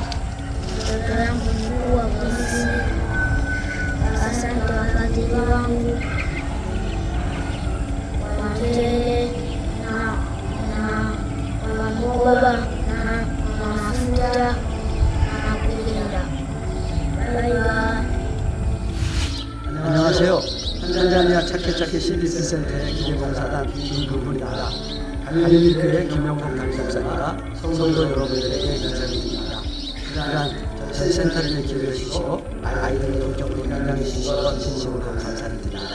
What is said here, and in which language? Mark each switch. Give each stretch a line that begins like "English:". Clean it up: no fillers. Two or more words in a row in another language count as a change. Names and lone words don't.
Swahili: Ndoto yangu ni kuwa polisi. Asante wafadhili wangu wa mchele na mboga na mafuta na kulinda.
Korean: 안녕하세요. 탄자니아 차케차케 CBC센터의 기계봉사단 김근훈입니다. 갈릴리교회 김영복 담임목사님과 성도 여러분들에게 인사드립니다. 그간 저희 센터를 기회해 주시고 아이들의 영적으로 건강해 주시고 진심으로 감사를 드립니다.